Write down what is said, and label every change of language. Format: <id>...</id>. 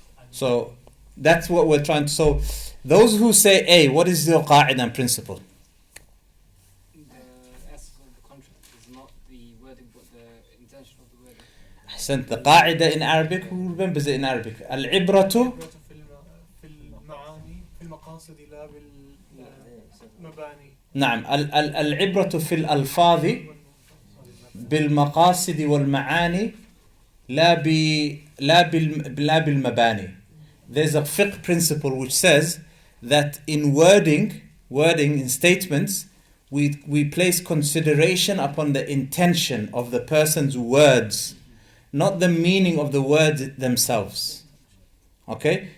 <en>So that's what we're trying to... So those who say A, what is your qa'idah and principle? The essence of the contract is not the wording, but the intention of the wording.</en> <ar>Ahsant.</ar> <en>The qa'idah in Arabic, who remembers it in Arabic?</en> <ar>Al-ibratu في المعاني في المقاصد لا بالمباني. نعم. العبرة في الألفاظ بالمقاصد والمعاني لا بالمباني.</ar> <en>There's a fiqh principle which says that in wording in statements, we place consideration upon the intention of the person's words, not the meaning of the words themselves. Okay?</en>